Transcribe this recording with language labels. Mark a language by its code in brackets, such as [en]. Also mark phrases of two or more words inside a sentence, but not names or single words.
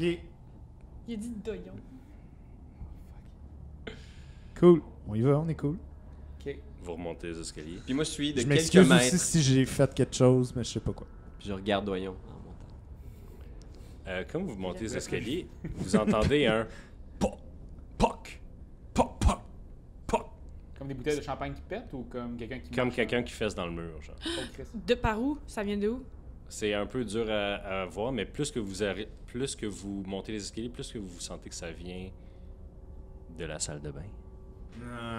[fr] Il a dit doyon. cool. On y va, on est cool. OK. Vous remontez les escaliers. Puis moi, je suis de Je quelques m'excuse mètres, aussi si j'ai fait quelque chose, mais je sais pas quoi. puis je regarde Doyon en montant. Comme vous montez les escaliers, vous entendez un poc, poc, poc, poc, poc, Comme des bouteilles de champagne qui pètent ou comme quelqu'un qui comme marche quelqu'un qui fesse dans le mur, genre. Oh, Christ. De par où? Ça vient de où? C'est un peu dur à voir, mais plus que vous montez les escaliers, plus que vous sentez que ça vient de la salle de bain.